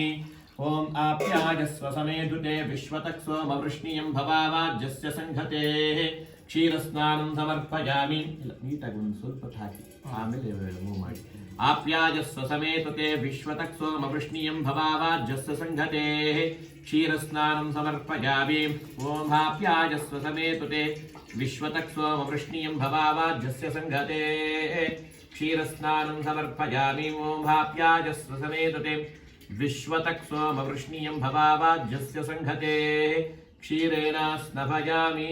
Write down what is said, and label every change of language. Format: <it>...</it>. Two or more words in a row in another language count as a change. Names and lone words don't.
<sa>ಓಂ ಆಪ್ಯಾಯಸ್ವ ಸಮೇತುತೆ ವಿಶ್ವತಕ್ ಸೋಮ ವೃಷ್ಣಿಯಂ ಭವಾವಾಜ್ಯಸ್ಯ ಸಂಘತೆ. ಕ್ಷೀರಸ್ನಾನಂ ಸಮರ್ಪಯಾಮಿ.</sa> <kn>ನೀಟಾಗಿ ಒಂದು ಸ್ವಲ್ಪ ಹಾಕಿ ಆಮೇಲೆ ಮೂವ್ ಮಾಡಿ.</kn> <sa>ಆಪ್ಯಾಯಸ್ವ ಸಮೇತುತೆ ವಿಶ್ವತಕ್ ಸೋಮ ವೃಷ್ಣಿಯಂ ಭವಾವಾಜ್ಯಸ್ಯ ಸಂಘತೆ. ಕ್ಷೀರಸ್ನಾನಂ ಸಮರ್ಪಯಾಮಿ. ಓಂ ಆಪ್ಯಾಯಸ್ವ ಸಮೇತುತೆ ವಿಶ್ವತಕ್ ಸೋಮ ವೃಷ್ಣಿಯಂ ಭವಾವಾಜ್ಯಸ್ಯ ಸಂಘತೆ. ಕ್ಷೀರಸ್ನಾನಂ ಸಮರ್ಪಯಾಮಿ. ಓಂ ಆಪ್ಯಾಯಸ್ವ ಸಮೇತುತೆ ವಿಶ್ವತಕ್ ಸೋಮ ವೃಷ್ಣಿಯಂ ಭವಾವಾಜ್ಯಸ್ಯ ಸಂಘತೆ. ಕ್ಷೀರೇಣ ಸ್ನಪಯಾಮಿ.</sa>